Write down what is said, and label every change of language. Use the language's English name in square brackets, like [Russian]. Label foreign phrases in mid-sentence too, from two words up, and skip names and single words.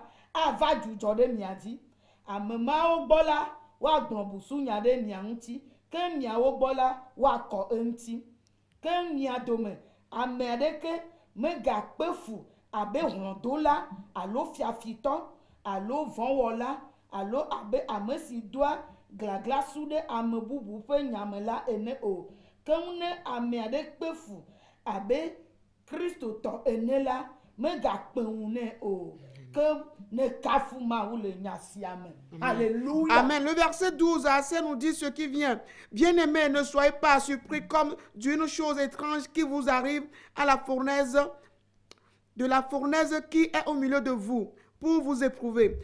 [Ewe] ava jijo de miadi amema o gbola wa gbonbusu nyade mianti ke miawo gbola wa ko enti ke miadome amedeke mega pefu abe hondola alo fiafito alo vonwola alo abe amesi doa glagla sude amebubu pe nyamela ene o ke une amede pefu abe Kristo to enela mega peune o. [French] Alléluia. Amen. Le verset 12 assez nous dit ce qui vient. Bien-aimés, ne soyez pas surpris comme d'une chose étrange qui vous arrive à la fournaise, de la fournaise qui est au milieu de vous, pour vous éprouver.